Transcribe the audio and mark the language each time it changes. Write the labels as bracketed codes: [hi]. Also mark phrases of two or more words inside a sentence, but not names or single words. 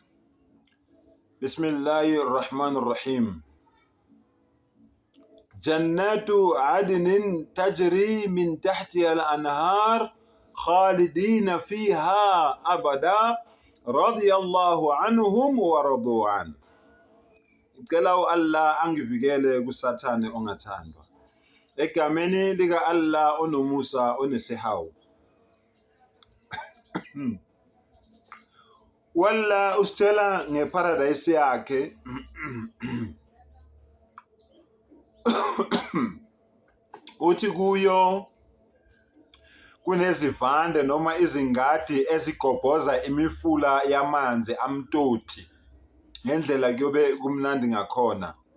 [ar] بسم الله الرحمن الرحيم. جنات عدن تجري من تحتها الأنهار خالدين فيها أبدا رضي الله عنهم ورضوا عنه. [zu] Ngicela Allah angivikele kusathane ongathandwa. Egameni lika Allah onomusa onesihawu. Walla usitshela ngeparadise yakhe uthi kuyo kunezivande noma izingadi ezigobhoza imifula yamanzi amtoti ngendlela kuyobe kumnandi ngakhona.